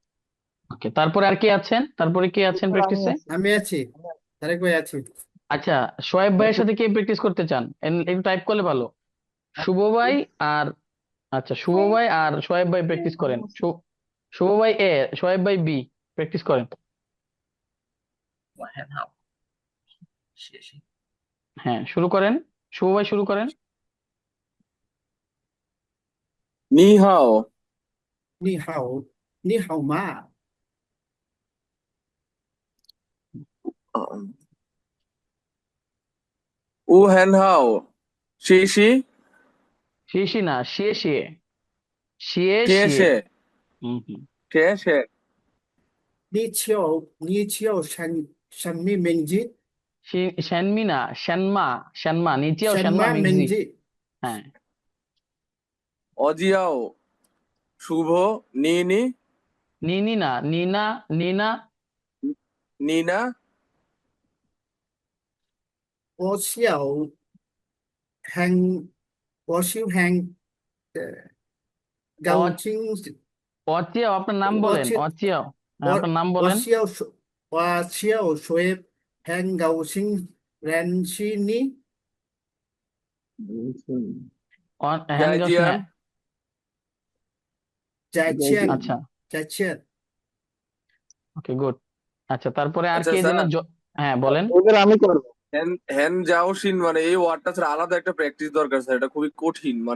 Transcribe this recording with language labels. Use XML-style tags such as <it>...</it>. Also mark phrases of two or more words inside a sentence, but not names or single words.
<bn>ওকে। তারপরে আর কে আছেন, তারপরে কে আছেন এরপর আমি প্র্যাকটিসে? আছি আমি আছি, তারেক ভাই আছি। আচ্ছা, সোয়েব ভাইয়ের সাথে কে প্র্যাকটিস করতে চান? একটু টাইপ করলে ভালো। শুভ ভাই আর, আচ্ছা, শুভ ভাই আর সোয়েব ভাই প্র্যাকটিস করেন। শুভ ভাই এ, সোয়েব ভাই বি, প্র্যাকটিস করেন।</bn> <zh>我很好谢谢</zh> <bn>হ্যাঁ, শুরু করেন, শুভ ভাই শুরু করেন।</bn> <zh>你好，你好，你好吗？我很好，谢谢， শিশি না, 谢谢，谢谢. 谢谢，</zh> <bn>হুম, হুম।</bn> <zh>谢谢。你叫什么名字？ শ্যানমি না, 什么。什么，你叫什 শ্যানমা 么 মিংজি। 名字？</zh> <bn>হ্যাঁ,</bn> <zh>我叫 শুভ নিনি নিনি না, নিনা। নিনা। নিনা 我叫很，我是很高</zh> <bn>অ-</bn> <zh>兴，</zh> <bn>অচিয়াও, আপনার নাম বলেন,</bn> <zh>我是</zh> <bn>অচিয়াও। হ্যাঁ,</bn> <zh>我</zh> <bn>আপনার নাম</bn> <zh>我</zh> <bn>বলেন।</bn> <zh>是要说，我是要说很高兴认识你。很高兴, জাজিয়ান</zh> <bn>হ্যাঁ। যাচ্ছেন আচ্ছা যাচ্ছেন ওকে গুড। আচ্ছা তারপরে আর আচ্ছা কে যেন স্যার, হ্যাঁ বলেন। এবার আমি করবো।</bn> <zh>很 很 高兴</zh> <bn>মানে এই ওয়ার্ডটা স্যার আলাদা একটা প্র্যাকটিস দরকার স্যার, এটা খুবই কঠিন মানে।</bn>